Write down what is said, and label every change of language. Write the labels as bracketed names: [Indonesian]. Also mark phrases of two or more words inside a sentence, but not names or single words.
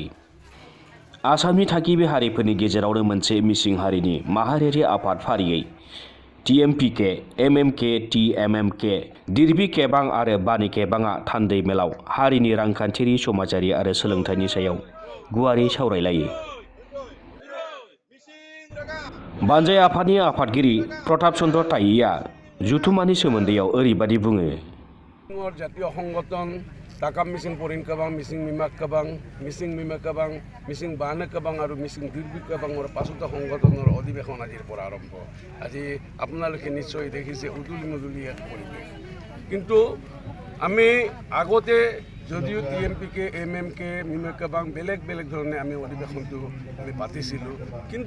[Bodo] आसामनि थागिबि हारिफोरनि गेजेरावनो मोनसे मिसिं हारिनि माहारियारि आफाद फारियै TMPK, MMK, TMMK, दिरबि केबां आरो बानि केबांआ थान्दै मेलाव हारिनि रांखान्थियारि, समाजारि आरो सोलोंथाइनि सायाव गुवारै सावरायलायो। बानजाय आफादनि आफादगिरि प्रताप चन्द्र ताईया जथुम्मानि सोमोन्दैयाव ओरैबादि बुङो। [Assamese] জাতীয় সংগঠন টাকাম মিচিং পৰিণ কাবাং, মিচিং মিমাক কাবাং, মিচিং মিমা কাবাং, মিচিং বানে কাবাং আৰু মিচিং দিৰবি কাবাঙৰ 5টা সংগঠনৰ অধিৱেশন আজিৰ পৰা আৰম্ভ। আজি আপোনালোকে নিশ্চয় দেখিছে উদুলি মুদুলি এক পৰিৱেশ। কিন্তু আমি আগতে যদিও TMPK, MMK, মিমা কাবাং বেলেগ বেলেগ ধৰণে আমি অধিৱেশনটো পাতিছিলোঁ, কিন্তু